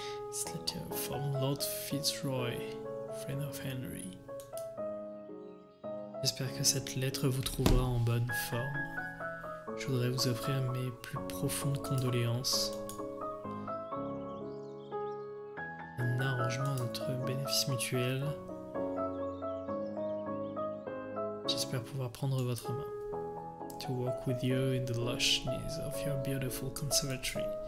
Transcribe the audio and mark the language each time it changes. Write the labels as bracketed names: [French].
[English] This letter from Lord Fitzroy, friend of Henry. [French] J'espère que cette lettre vous trouvera en bonne forme. Je voudrais vous offrir mes plus profondes condoléances. Un arrangement à notre bénéfice mutuel. J'espère pouvoir prendre votre main. [English] To walk with you in the lushness of your beautiful conservatory.